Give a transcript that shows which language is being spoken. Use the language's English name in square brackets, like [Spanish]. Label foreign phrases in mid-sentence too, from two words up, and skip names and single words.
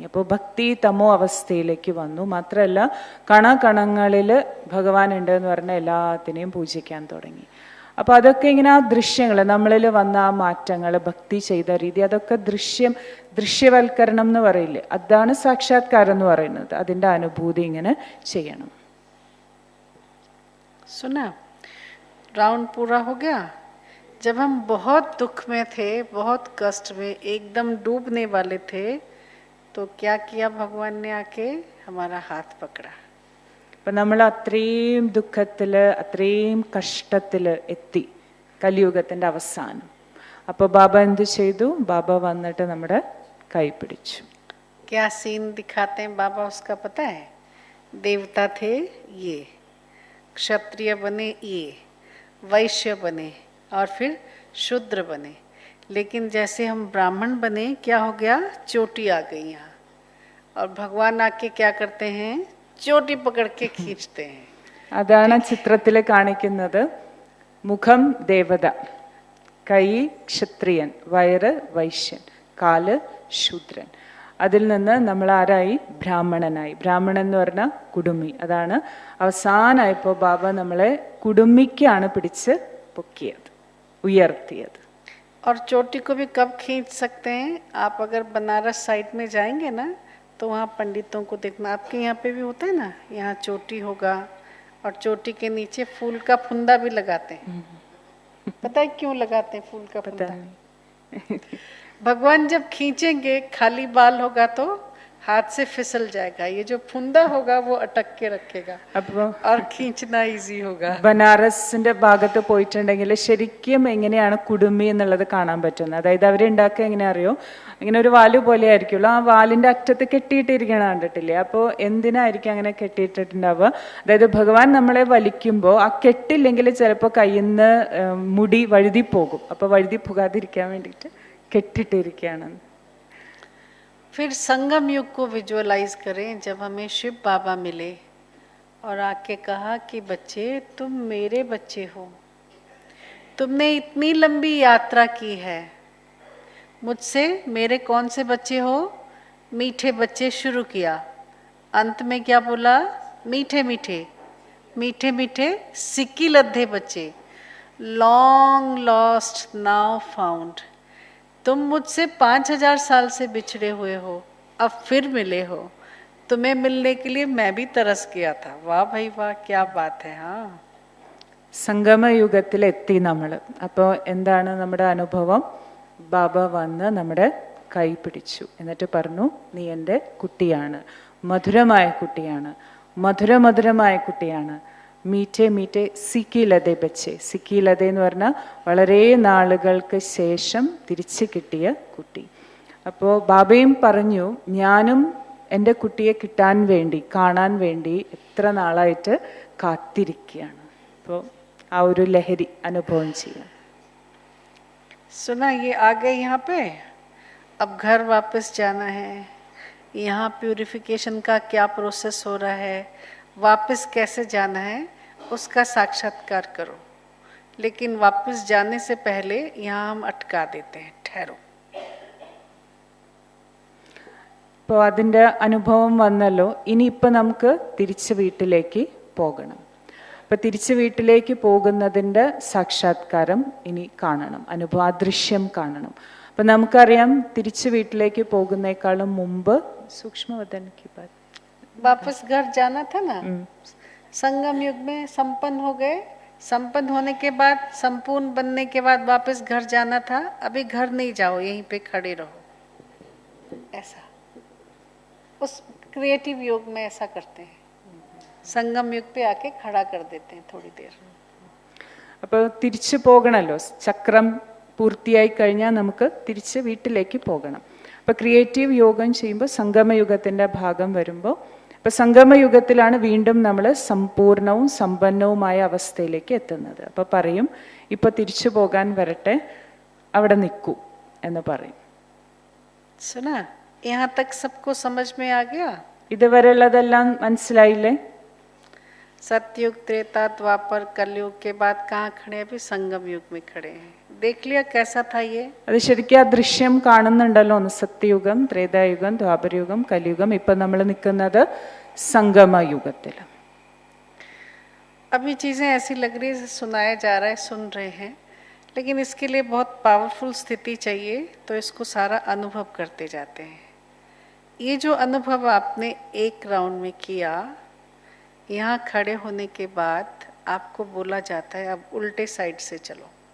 [Malayalam] അപ്പോൾ ഭക്തി തമോ അവസ്ഥയിലേക്ക് വന്നു. മാത്രമല്ല കണങ്ങളിൽ ഭഗവാൻ ഉണ്ട് എന്ന് പറഞ്ഞാൽ എല്ലാത്തിനെയും പൂജിക്കാൻ തുടങ്ങി. അപ്പോൾ അതൊക്കെ ഇങ്ങനെ ആ ദൃശ്യങ്ങൾ, നമ്മളിൽ വന്ന ആ മാറ്റങ്ങൾ, ഭക്തി ചെയ്ത രീതി, അതൊക്കെ ദൃശ്യവൽക്കരണം എന്ന് പറയില്ലേ, അതാണ് സാക്ഷാത്കാരം എന്ന് പറയുന്നത്. അതിൻ്റെ അനുഭൂതി ഇങ്ങനെ ചെയ്യണം. [Hindi] सुना, राउंड पूरा हो गया. जब हम बहुत दुख में थे, बहुत कष्ट में, एकदम डूबने वाले थे, तो क्या किया भगवान ने आके हमारा हाथ पकड़ा. [Malayalam] അപ്പം നമ്മൾ അത്രയും ദുഃഖത്തിൽ, അത്രയും കഷ്ടത്തിൽ എത്തി കലിയുഗത്തിൻ്റെ അവസാനം. അപ്പോൾ ബാബ എന്ത് ചെയ്തു? ബാബ വന്നിട്ട് നമ്മുടെ കൈ പിടിച്ചു. [Hindi] क्या सीन दिखाते हैं बाबा उसका पता है? देवता थे ये, क्षत्रिय बने ये, वैश्य बने, और फिर शूद्र बने. लेकिन जैसे हम ब्राह्मण बने, क्या हो गया? चोटी आ गई यहाँ, और भगवान आके क्या करते हैं? चोटी पकड़ के खींचते हैं. [Malayalam] അതാണ് ചിത്രത്തിൽ കാണിക്കുന്നത്. മുഖം ദേവത, കൈ ക്ഷത്രിയൻ, വയറ് വൈശ്യൻ, കാല് ശൂദ്രൻ. അതിൽ നിന്ന് നമ്മൾ ആരായി? ബ്രാഹ്മണനായി. ബ്രാഹ്മണൻ എന്ന് പറഞ്ഞാൽ കുടുംബി. അതാണ് അവസാനമായപ്പോൾ ബാബ നമ്മളെ കുടുംബിക്കാണ് പിടിച്ച് പൊക്കിയത്, ഉയർത്തിയത്. [Hindi] और चोटी को भी कब खींच सकते हैं? आप अगर बनारस साइड में जाएंगे ना, तो वहाँ पंडितों को देखना, आपके यहाँ पे भी होता है ना, यहाँ चोटी होगा, और चोटी के नीचे फूल का फुंदा भी लगाते हैं. पता है क्यों लगाते हैं फूल का फुंदा? भगवान जब खींचेंगे, खाली बाल होगा तो हाथ से फिसल जाएगा, ये जो फुंदा होगा वो अटक के रखेगा, [Malayalam] അപ്പോൾ [Hindi] और खींचना इजी होगा. [Malayalam] ബനാറസിന്റെ ഭാഗത്ത് പോയിട്ടുണ്ടെങ്കിൽ ശരിക്കും എങ്ങനെയാണ് കുടുംബി എന്നുള്ളത് കാണാൻ പറ്റുന്നത്. അതായത് അവരുണ്ടാക്കുക എങ്ങനെയാ അറിയോ? ഇങ്ങനെ ഒരു വാല് പോലെ ആയിരിക്കുമല്ലോ, ആ വാലിന്റെ അറ്റത്ത് കെട്ടിയിട്ടിരിക്കണ കണ്ടിട്ടില്ലേ? അപ്പോൾ എന്തിനായിരിക്കും അങ്ങനെ കെട്ടിയിട്ടിട്ടുണ്ടാവുക? അതായത് ഭഗവാൻ നമ്മളെ വലിക്കുമ്പോൾ ആ കെട്ടില്ലെങ്കിൽ ചിലപ്പോൾ കയ്യിൽ നിന്ന് മുടി വഴുതി പോകും. അപ്പോൾ വഴുതി പോകാതിരിക്കാൻ വേണ്ടിയിട്ട് കെട്ടിട്ടിരിക്കുകയാണ്. [Hindi] फिर संगम युग को विजुअलाइज करें, जब हमें शिव बाबा मिले और आके कहा कि बच्चे तुम मेरे बच्चे हो, तुमने इतनी लंबी यात्रा की है, मुझसे मेरे कौन से बच्चे हो, मीठे बच्चे शुरू किया, अंत में क्या बोला, मीठे मीठे मीठे मीठे सिक्की लद्दे बच्चे, [English] long lost now found. [Hindi] तुम मुझसे 5000 साल से बिछड़े हुए हो, अब फिर मिले हो, तुम्हें मिलने के लिए मैं भी तरस गया था। वाह भाई वाह, क्या बात है। हाँ, [Malayalam] സംഗമയുഗത്തിലെത്തി നമ്മൾ. അപ്പോൾ എന്താണ് നമ്മുടെ അനുഭവം? ബാബ വന്ന് നമ്മുടെ കൈ പിടിച്ചു, എന്നിട്ട് പറഞ്ഞു, നീ എൻ്റെ കുട്ടിയാണ്, മധുരമായ കുട്ടിയാണ്, മധുരമധുരമായ കുട്ടിയാണ്. [Hindi] मीठे मीठे सिकीलधे बच्चे. [Malayalam] സിക്കിലതെ എന്ന് പറഞ്ഞാൽ വളരെ നാളുകൾക്ക് ശേഷം തിരിച്ചു കിട്ടിയ കുട്ടി. അപ്പോൾ ബാബയും പറഞ്ഞു, ഞാനും എൻ്റെ കുട്ടിയെ കിട്ടാൻ വേണ്ടി, കാണാൻ വേണ്ടി എത്ര നാളായിട്ട് കാത്തിരിക്കുകയാണ്. അപ്പോൾ ആ ഒരു ലഹരി അനുഭവം ചെയ്യാം. [Hindi] सुना, ये आ गए यहाँ पे, अब घर वापस जाना है। यहाँ प्यूरिफिकेशन का क्या प्रोसेस हो रहा है, वापस कैसे जाना है, उसका साक्षात्कार करो। लेकिन वापस जाने से पहले यहाँ हम अटका देते हैं, ठहरो. [Malayalam] അപ്പോൾ അതിൻ്റെ അനുഭവം വന്നല്ലോ. ഇനിയിപ്പോൾ നമുക്ക് തിരിച്ച് വീട്ടിലേക്ക് പോകണം. അപ്പം തിരിച്ച് വീട്ടിലേക്ക് പോകുന്നതിൻ്റെ സാക്ഷാത്കാരം ഇനി കാണണം, അനുഭവം, ആ ദൃശ്യം കാണണം. അപ്പം നമുക്കറിയാം, തിരിച്ച് വീട്ടിലേക്ക് പോകുന്നേക്കാളും മുമ്പ് സൂക്ഷ്മവദൻ [Hindi] की बात, वापस घर जाना था ना, संगम युग में संपन्न हो गए, संपन्न होने के बाद, संपूर्ण बनने के बाद वापस घर जाना था। अभी घर नहीं जाओ, यहीं पे खड़े रहो। ऐसा उस क्रिएटिव योग में ऐसा करते हैं, संगम युग पे आके खड़ा कर देते हैं थोड़ी देर. [Malayalam] അപ്പോൾ തിരിച്ചു പോകണമല്ലോ, ചക്രം പൂർത്തിയായി കഴിഞ്ഞാൽ നമുക്ക് തിരിച്ച് വീട്ടിലേക്ക് പോകണം. അപ്പോൾ ക്രിയേറ്റീവ് യോഗം ചെയ്യുമ്പോൾ സംഗമയുഗത്തിൻ്റെ ഭാഗം വരുമ്പോൾ, അപ്പോൾ സംഗമയുഗത്തിലാണ് വീണ്ടും നമ്മൾ സമ്പൂർണവും സമ്പന്നവുമായ അവസ്ഥയിലേക്ക് എത്തുന്നത്. അപ്പോൾ പറയും, ഇപ്പോൾ തിരിച്ചു പോകാൻ വരട്ടെ, അവിടെ നിൽക്കൂ എന്ന് പറയും. [Hindi] सुना, यहाँ तक सबको समझ में आ गया? [Malayalam] ഇതുവരെയുള്ളതെല്ലാം മനസ്സിലായില്ലേ? [Hindi] सतयुग, त्रेता, द्वापर, कलयुग के बाद कहाँ खड़े हैं? अभी संगम युग में खड़े हैं. देख लिया कैसा था ये? [Malayalam] അത് ശരിക്കും ആ ദൃശ്യം കാണുന്നുണ്ടല്ലോ. ഒന്ന് സത്യയുഗം, ത്രേതായുഗം, ദ്വാപരയുഗം, കലിയുഗം. ഇപ്പം നമ്മൾ നിൽക്കുന്നത് സംഗമയുഗത്തിൽ. [Hindi] अभी चीज़ें ऐसी लग रही है सुनाया जा रहा है, सुन रहे हैं, लेकिन इसके लिए बहुत पावरफुल स्थिति चाहिए, तो इसको सारा अनुभव करते जाते हैं. ये जो अनुभव आपने एक राउंड में किया, यहाँ खड़े होने के बाद आपको बोला जाता है अब उल्टे साइड से चलो.